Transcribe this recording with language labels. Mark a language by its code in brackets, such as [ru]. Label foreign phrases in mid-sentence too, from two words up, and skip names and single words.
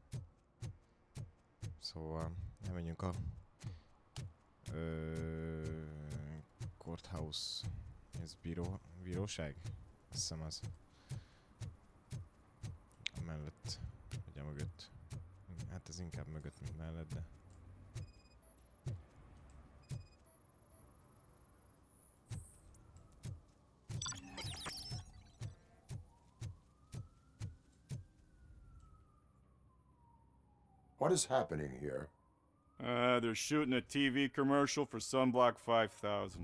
[hu] Szóval elmenjünk a courthouse. Ez bíróság? Azt hiszem az. Mellett, vagy a mögött. Hát ez inkább mögött, mint mellett, de... [en] What is happening here? They're shooting a TV commercial for Sunblock 5000.